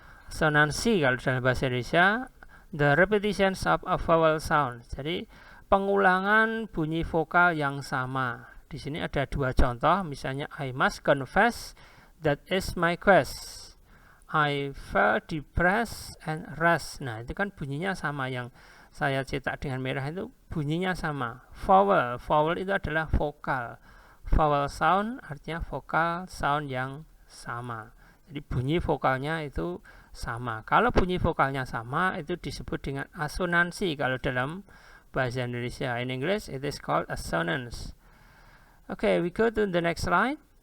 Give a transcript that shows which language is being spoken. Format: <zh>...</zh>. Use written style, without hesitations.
<id>Assonansi kalau dalam bahasa Indonesia,</id> <en>the repetitions of a vowel sound.</en> <id>Jadi pengulangan bunyi vokal yang sama. Di sini ada 2 contoh, misalnya</id> <en>I must confess that is my quest. I felt depressed and rest.</en> <id>Nah, itu kan bunyinya sama, yang saya cetak dengan merah itu bunyinya sama.</id> <en>Vowel itu adalah vokal. Vowel sound</en> <id>artinya vokal sound yang sama. Jadi bunyi vokalnya itu sama. Kalau bunyi vokalnya sama, itu disebut dengan asonansi kalau dalam bahasa Indonesia.</id> <en>In English, it is called assonance. Okay, we go to the next slide.</en>